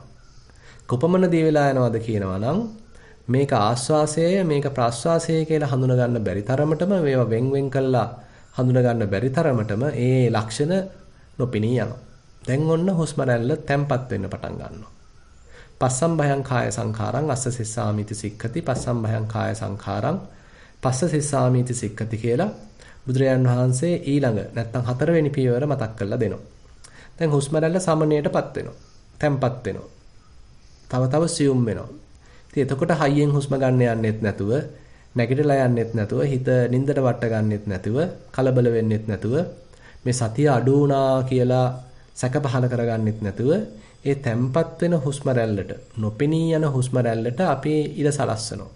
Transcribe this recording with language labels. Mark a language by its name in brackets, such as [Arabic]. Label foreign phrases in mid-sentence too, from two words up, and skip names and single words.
[Sinhala] කොපමණ දිය වෙලා යනවද කියනවා නම් මේක ආස්වාසය මේක ප්‍රාස්වාසය කියලා හඳුන ගන්න බැරි තරමටම මේවා වෙන් කළා හඳුන ගන්න බැරි තරමටම ඒ ලක්ෂණ නොපෙනී යනවා. දැන් ඔන්න හුස්ම රැල්ල තැම්පත් වෙන්න පටන් ගන්නවා. [Pali] පස්සම් භයං කාය සංඛාරං අස්ස සිස්සාමිති සික්ඛති පස්සම් භයං කාය සංඛාරං පස්ස සිස්සාමිති සික්ඛති [Sinhala] කියලා බුදුරජාන් වහන්සේ ඊළඟ නැත්තම් හතරවෙනි පියවර මතක් කරලා දෙනවා. දැන් හුස්ම රැල්ල සමනයටපත් වෙනවා. තැම්පත් වෙනවා. තව සියුම් වෙනවා. ඉතින් එතකොට හයියෙන් හුස්ම ගන්න යන්නෙත් නැතුව නැගිටලා යන්නෙත් නැතුව හිත නින්දට වට ගන්නෙත් නැතුව කලබල වෙන්නෙත් නැතුව මේ සතිය අඩු වුණා කියලා සැක පහල කරගන්නෙත් නැතුව ඒ තැම්පත් වෙන හුස්ම රැල්ලට නොපෙනී යන හුස්ම රැල්ලට අපි ඉර සලස්සනවා.